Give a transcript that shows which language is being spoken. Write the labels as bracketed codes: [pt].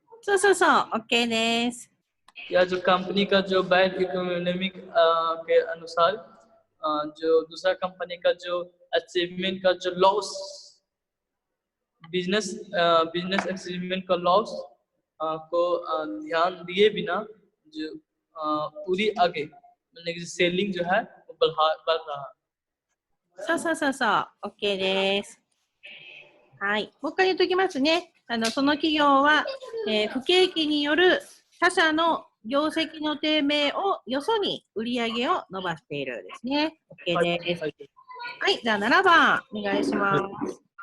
[ja] そうそうそう、OK です。 [hi] या जो कंपनी का जो बैड इकोनॉमिक के अनुसार जो दूसरा कंपनी का जो अचीवमेंट का जो लॉस बिजनेस अचीवमेंट का लॉस को ध्यान दिए बिना जो पूरी आगे मतलब कि सेलिंग जो है वो बढ़ रहा है。 [ja] そうそうそうそう、OK です。はい。もう一回言っときますね。その企業は、不景気による他社の業績の低迷をよそに売り上げを伸ばしているですね。 OK です。はい、じゃあ7番お願いします。